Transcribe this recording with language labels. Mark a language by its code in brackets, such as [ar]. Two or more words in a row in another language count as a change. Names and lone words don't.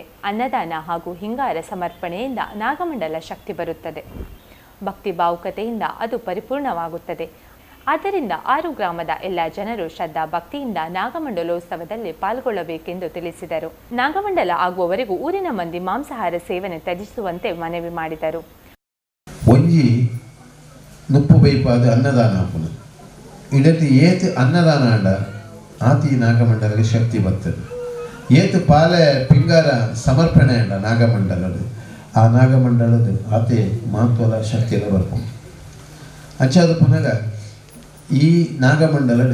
[kn] ಅನ್ನದಾನ ಹಾಗೂ ಹಿಂಗಾರ ಸಮರ್ಪಣೆಯಿಂದ ನಾಗಮಂಡಲ ಶಕ್ತಿ ಬರುತ್ತದೆ. ಭಕ್ತಿ ಭಾವುಕತೆಯಿಂದ ಅದು ಪರಿಪೂರ್ಣವಾಗುತ್ತದೆ. ಆದ್ದರಿಂದ 6 ಗ್ರಾಮದ ಎಲ್ಲ ಜನರು ಶ್ರದ್ಧಾ ಭಕ್ತಿಯಿಂದ ನಾಗಮಂಡಲೋತ್ಸವದಲ್ಲಿ ಪಾಲ್ಗೊಳ್ಳಬೇಕೆಂದು ತಿಳಿಸಿದರು. ನಾಗಮಂಡಲ ಆಗುವವರೆಗೂ ಊರಿನ ಮಂದಿ ಮಾಂಸಾಹಾರ ಸೇವನೆ ತ್ಯಜಿಸುವಂತೆ ಮನವಿ ಮಾಡಿದರು. [tcy] ಒಂಜಿ ನುಪ್ಪು ಬೈಪಾದ ಅನ್ನದಾನ ಆಪುನ ಇದಕ್ಕೆ ಏತು ಅನ್ನದಾನ ಆಂಡ ಆತಿ ನಾಗಮಂಡಲಗೆ ಶಕ್ತಿ ಬರ್ತದೆ. ಏತು ಪಾಲೆ ಪಿಂಗಾರ ಸಮರ್ಪಣೆ ಅಂಡ ನಾಗಮಂಡಲದ ಆ ನಾಗಮಂಡಲದ ಆತೆ ಮಹತ್ವದ ಶಕ್ತಿಯೆಲ್ಲ ಬರ್ಕೊಂಡು ಅಂಚಾದ ಪುನಗ ಈ ನಾಗಮಂಡಲಡ್